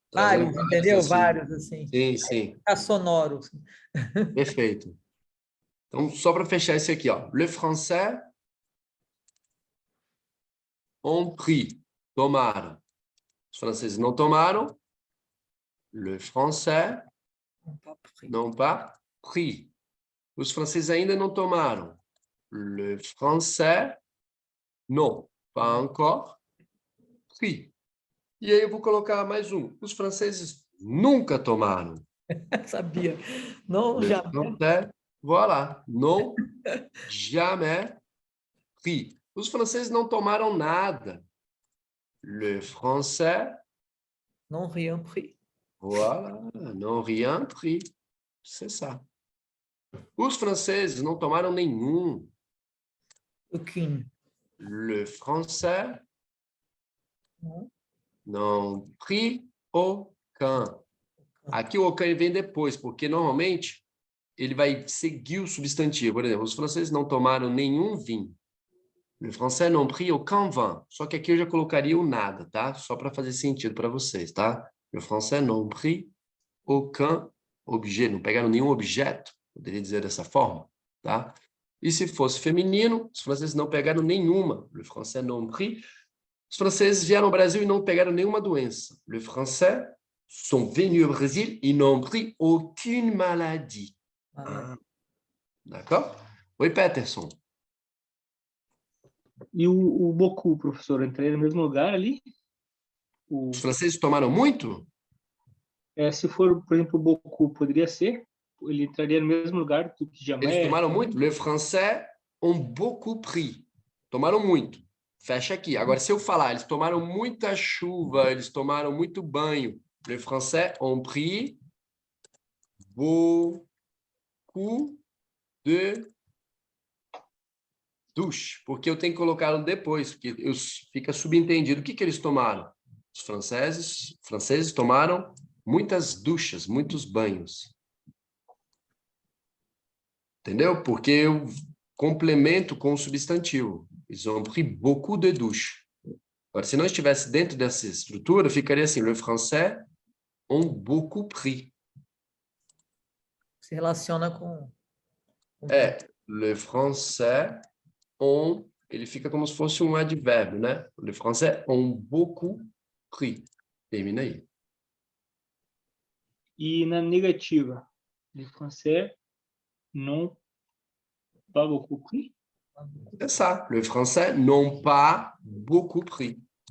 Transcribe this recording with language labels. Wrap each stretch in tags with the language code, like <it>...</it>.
<pt>Vários, entendeu? Assim. Vários, assim. Sim. Fica sonoro. Assim. Perfeito. Então, só para fechar esse aqui, ó.</pt> <fr>Le français ont pris.</fr> <pt>Tomaram. Os franceses não tomaram.</pt> <fr>Le français n'ont pas pris.</fr> <pt>Os franceses ainda não tomaram.</pt> <fr>Le français non, pas encore pris.</fr> <pt>E aí eu vou colocar mais um. Os franceses nunca tomaram. Sabia. Não,</pt> <fr>Le jamais. français, voilà, non, jamais pris.</fr> <pt>Os franceses não tomaram nada.</pt> <fr>Le français, não rien pris. voilà, non rien pris. C'est ça.</fr> <pt>Os franceses não tomaram nenhum.</pt> <fr>Aucune. Le français não pris aucun.</fr> <pt>Aqui o aucun vem depois, porque normalmente ele vai seguir o substantivo. Por exemplo, os franceses não tomaram nenhum vinho.</pt> <fr>Le français n'ont pris aucun vin.</fr> <pt>Só que aqui eu já colocaria o nada, tá? Só para fazer sentido para vocês, tá?</pt> <fr>Le français n'ont pris aucun objet.</fr> <pt>Não pegaram nenhum objeto, poderia dizer dessa forma, tá? E se fosse feminino, os franceses não pegaram nenhuma.</pt> <fr>Le français n'ont pris.</fr> <pt>Os franceses vieram ao Brasil e não pegaram nenhuma doença.</pt> <fr>Le français sont venus au Brésil et n'ont pris aucune maladie. D'accord? Oi, Peterson.</fr> <pt>E o beaucoup, professor, entraria no mesmo lugar ali? Os franceses tomaram muito? Se for, por exemplo, o beaucoup, poderia ser? Ele entraria no mesmo lugar do que jamais? Eles tomaram muito?</pt> <fr>Le français ont beaucoup pris.</fr> <pt>Tomaram muito. Fecha aqui. Agora, se eu falar, eles tomaram muita chuva, eles tomaram muito banho.</pt> <fr>Le français ont pris beaucoup de douche.</fr> <pt>Porque eu tenho que colocar depois, porque fica subentendido. O que eles tomaram? Os franceses tomaram muitas duchas, muitos banhos. Entendeu? Porque eu complemento com o substantivo.</pt> <fr>Ils ont pris beaucoup de douches.</fr> <pt>Agora, se não estivesse dentro dessa estrutura, ficaria assim,</pt> <fr>le français ont beaucoup pris.</fr> <pt>Se relaciona com...</pt> <fr>Le français ont,</fr> <pt>ele fica como se fosse um advérbio, né?</pt> <fr>Le français ont beaucoup pris.</fr> <pt>Termina aí. E na negativa,</pt> <fr>le français n'ont pas beaucoup pris? C'est ça. Le français n'ont pas beaucoup pris.</fr>